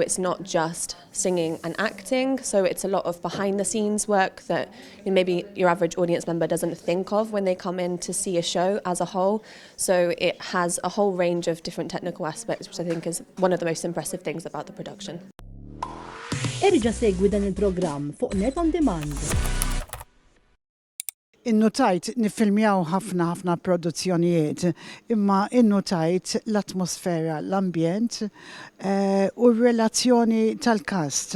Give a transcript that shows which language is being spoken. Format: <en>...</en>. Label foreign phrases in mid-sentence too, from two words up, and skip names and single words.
<en>It's not just singing and acting, so it's a lot of behind the scenes work that maybe your average audience member doesn't think of when they come in to see a show as a whole. So it has a whole range of different technical aspects, which I think is one of the most impressive things about the production.</en> <mt>Erġa' segwi dan il-programm fuq Net on Demand. Innotajt nifilmjaw ħafna produzzjonijiet, imma innotajt l-atmosfera, l-ambjent u r-relazzjoni tal-kast.</mt>